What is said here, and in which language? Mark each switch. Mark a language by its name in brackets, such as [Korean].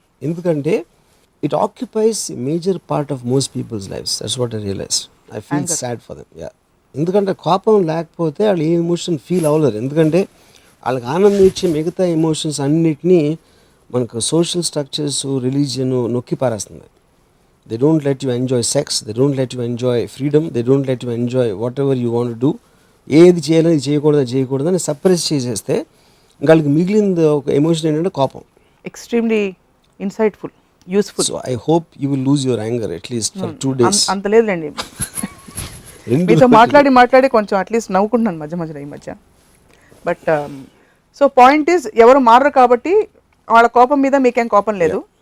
[Telugu] ఎందుకంటే [English] It occupies major part of most people's lifes. That's what I realize. I feel sad for them. [Telugu] Yeah, ఎందుకంటే కోపం లేకపోతే వాళ్ళు ఏ emotion feel అవ్వలేరు. ఎందుకంటే వాళ్ళకి ఆనందం ఇచ్చే మిగతా ఎమోషన్స్ అన్నిటినీ మనకు సోషల్ స్ట్రక్చర్స్, రిలీజియన్ నొక్కి పారేస్తుంది. [English] They don't let you enjoy sex, they don't let you enjoy freedom, they don't let you enjoy whatever you want to do. [Telugu] ఏది చేయాలని చేయకూడదని సప్రెస్ చేసేస్తే వాళ్ళకి మిగిలింది ఒక ఎమోషన్ ఏంటంటే కోపం. [English] Extremely insightful, useful. So I hope you will lose your anger at least for 2 days. [Telugu] అంత లేదులేండి, మీతో మాట్లాడి కొంచెం అట్లీస్ట్ నవ్వుకుంటున్నాను మధ్య మధ్యలో ఈ మధ్య. [English] but so point is [Telugu] ఎవరు మారరు కాబట్టి వాళ్ళ కోపం మీద మీకేం కోపం లేదు.